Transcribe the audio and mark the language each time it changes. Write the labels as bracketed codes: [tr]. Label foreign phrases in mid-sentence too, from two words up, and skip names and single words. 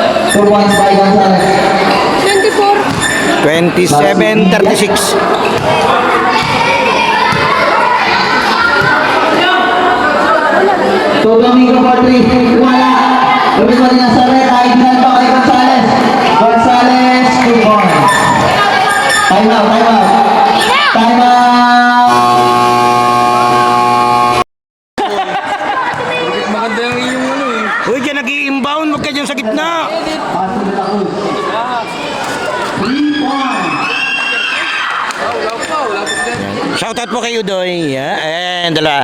[en] 2 points by Gonzales. 27-36. So Domingo for 3, [tl] wala. Everybody nasa red, ay ginanto kay Gonzales. [en] Gonzales, 2 points. Time out, time out. Time out! [tl] Maganda yung iyong ano eh. Uy, dyan nag-i-inbound. Huwag ka dyan sa gitna. [en] Paso de la Cruz. 3 points. [tl] Wala pa dyan. Shoutout po kayo, Doy. And dala.